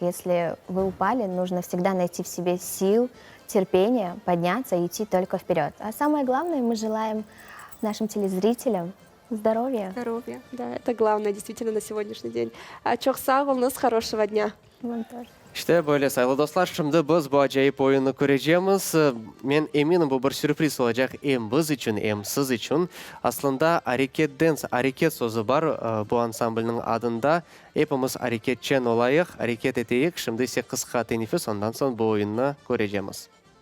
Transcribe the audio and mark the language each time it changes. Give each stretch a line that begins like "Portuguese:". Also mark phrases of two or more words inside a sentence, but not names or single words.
Russian: Если вы упали, нужно всегда найти в себе сил, терпение, подняться и идти только вперед. А самое главное, мы желаем нашим телезрителям здоровья. Здоровья. Да, это главное действительно на сегодняшний день. Чохсагулна, с хорошего дня. Вам тоже.
Crimean Tatar: İşte böyle sayılı dostlar, şimdi biz bu acayip oyunu göreceğimiz. Men eminim bu bir sürpriz olacak hem biz için hem siz için. Aslında hareket dance, hareket sözü var bu ansamblinin adında. Hepimiz hareketçen olayık, hareket eteyik. Şimdi ise kısa teneffüs, ondan sonra bu oyunu göreceğimiz.